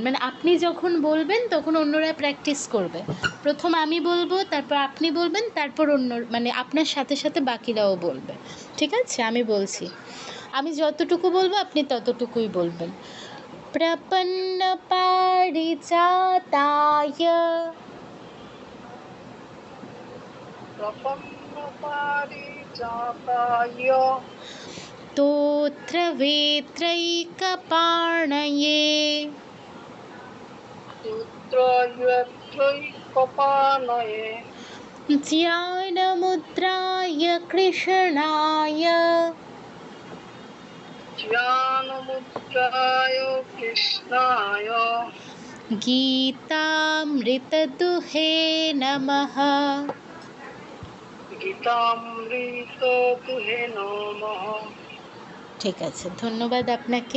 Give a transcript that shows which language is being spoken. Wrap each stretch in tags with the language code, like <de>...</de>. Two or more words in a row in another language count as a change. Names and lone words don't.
<bn>মানে আপনি যখন বলবেন তখন অন্যরা প্র্যাকটিস করবে। প্রথম আমি বলবো, তারপর আপনি বলবেন, তারপর অন্য, মানে আপনার সাথে সাথে বাকিরাও বলবে। ঠিক আছে, আমি বলছি, আমি যতটুকু বলবো আপনি ততটুকুই বলবেন।</bn> <sa>প্রপন্ন পারিজাতায় स्तोत्रवेत्रैकपाणये ज्ञानमुद्राय कृष्णाय গীতামৃতদুহে নমঃ।</sa> <bn>ঠিক আছে, ধন্যবাদ আপনাকে।</bn>